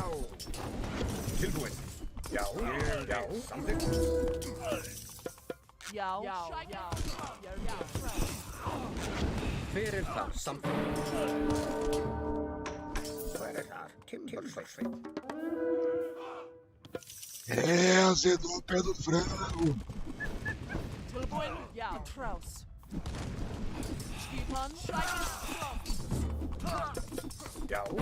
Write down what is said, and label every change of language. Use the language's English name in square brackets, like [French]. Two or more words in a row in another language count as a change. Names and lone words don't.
[Icelandic] Tilbúin, já, já, samþykkt. Já, já, já. Hver er það? Samþykkt. Hver er þar? Timbursveinn. [Portuguese] Azedou o pé do frango. [Icelandic] Tilbúin. Já. Atrás. Skipan. Já.